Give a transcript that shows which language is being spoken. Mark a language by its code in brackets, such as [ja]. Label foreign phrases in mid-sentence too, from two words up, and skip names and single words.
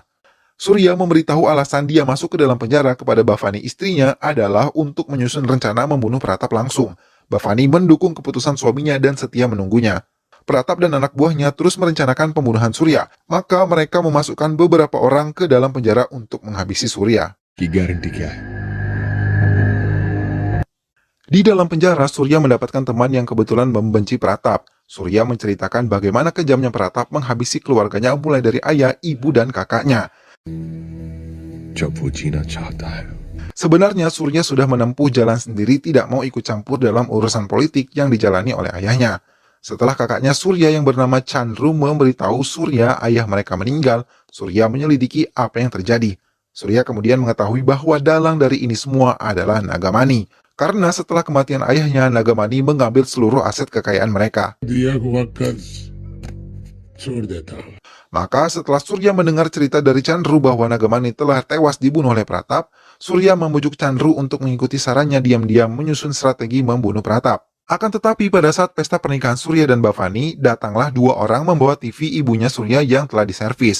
[id] Surya memberitahu alasan dia masuk ke dalam penjara kepada Bhavani istrinya adalah untuk menyusun rencana membunuh Pratap langsung. Bhavani mendukung keputusan suaminya dan setia menunggunya. Pratap dan anak buahnya terus merencanakan pembunuhan Surya, maka mereka memasukkan beberapa orang ke dalam penjara untuk menghabisi Surya. [hi] की गारंटी क्या है [id] Di dalam penjara, Surya mendapatkan teman yang kebetulan membenci Pratap. Surya menceritakan bagaimana kejamnya Pratap menghabisi keluarganya mulai dari ayah, ibu, dan kakaknya. [hi] जब वो जीना चाहता है [id] Sebenarnya Surya sudah menempuh jalan sendiri, tidak mau ikut campur dalam urusan politik yang dijalani oleh ayahnya. Setelah kakaknya Surya yang bernama Chandru memberitahu Surya ayah mereka meninggal, Surya menyelidiki apa yang terjadi. Surya kemudian mengetahui bahwa dalang dari ini semua adalah Nagamani. Karena setelah kematian ayahnya, Nagamani mengambil seluruh aset kekayaan mereka. [hi] दिया हुआ कर्ज छोड़ देता हूँ। [id] Maka setelah Surya mendengar cerita dari Chandru bahwa Nagamani telah tewas dibunuh oleh Pratap, Surya membujuk Chandru untuk mengikuti sarannya diam-diam menyusun strategi membunuh Pratap. Akan tetapi pada saat pesta pernikahan Surya dan Bhavani, datanglah dua orang membawa TV ibunya Surya yang telah diservis.